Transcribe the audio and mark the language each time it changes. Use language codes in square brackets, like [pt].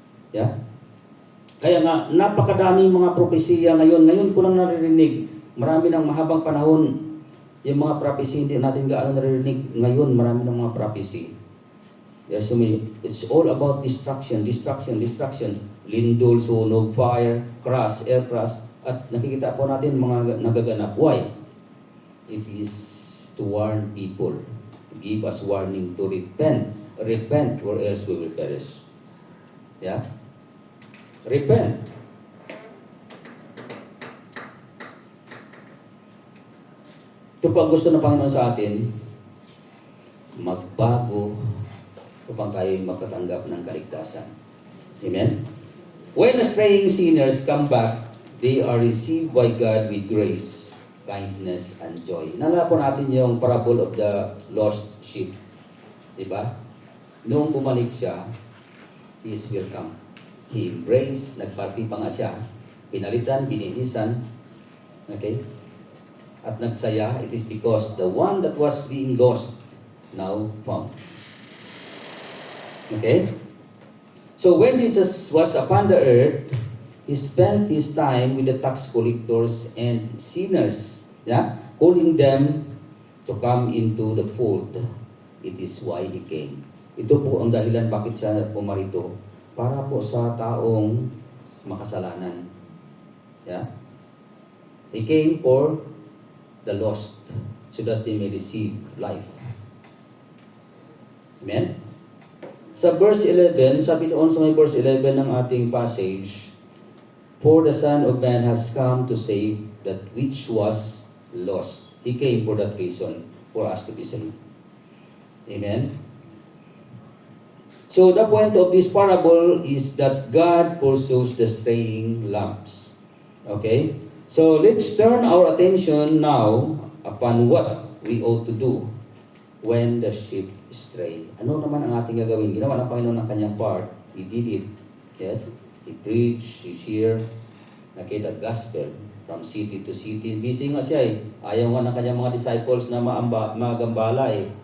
[tl] Yeah? Kaya nga, napakadaming mga propesiya ngayon. Ngayon ko lang naririnig. Marami ng mahabang panahon. Yung mga prophecy, hindi natin gaano naririnig. Ngayon, marami ng mga prophecy. [en] Yes, so it's all about destruction, destruction, destruction. [tl] Lindol, sunog, [en] fire, crash, air crash. [tl] At nakikita po natin mga nagaganap. Why? [en] It is to warn people. To give us warning to repent. Repent or else we will perish. Yeah? Repent. [tl] Ito pa gusto ng Panginoon sa atin, magbago upang tayo makatanggap ng kaligtasan. Amen? [en] When straying sinners come back, they are received by God with grace, kindness, and joy. [tl] Nalala po natin yung [en] parable of the lost sheep. [tl] Diba? Noong bumalik siya, [en] he is welcome. He embraced, [tl] nagparty pa nga siya, pinalitan, bininisan, okay? At nagsaya, [en] it is because the one that was being lost now found. Okay? So when Jesus was upon the earth, He spent His time with the tax collectors and sinners, yeah? Calling them to come into the fold. It is why He came. [tl] Ito po ang dahilan bakit siya pumarito. Para po sa taong makasalanan. [en] Yeah? He came for the lost so that they may receive life. Amen? [tl] Sa verse 11, sabi doon sa may verse 11 ng ating passage, [en] for the Son of Man has come to save that which was lost. He came for that reason, for us to be saved. Amen? So the point of this parable is that God pursues the straying lambs. Okay? So let's turn our attention now upon what we ought to do when the sheep stray. [tl] Ano naman ang ating gagawin? Ginawa ng Panginoon ng kanyang part. [en] He did it. Yes? He preached, He shared, the gospel from city to city. [tl] Busy nga siya eh. Ayaw nga ng kanyang mga disciples na magambala eh.